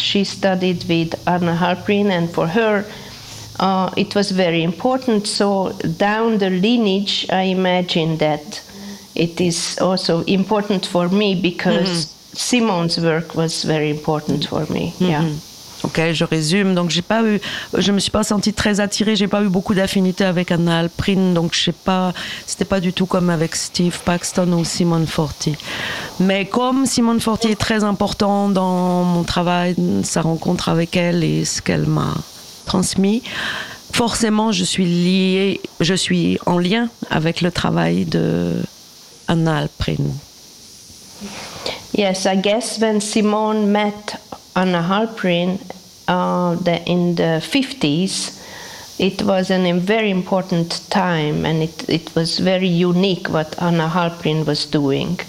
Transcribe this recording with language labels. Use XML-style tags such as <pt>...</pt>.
<en>She studied with Anna Halprin, and for her, it was very important. So down the lineage, I imagine that it is also important for me, because Simone's work was very important for me. Mm-hmm. Yeah.</en> <fr>Ok, je résume. Donc, je me suis pas sentie très attirée. J'ai pas eu beaucoup d'affinité avec Anna Halprin. Donc, je sais pas. C'était pas du tout comme avec Steve Paxton ou Simone Forti. Mais comme Simone Forti est très important dans mon travail, sa rencontre avec elle et ce qu'elle m'a transmis, forcément, je suis en lien avec le travail de Anna Halprin.</fr> <en>Yes, I guess when Simone met Anna Halprin in the 50s, it was a very important time, and it was very unique what Anna Halprin was doing.</en>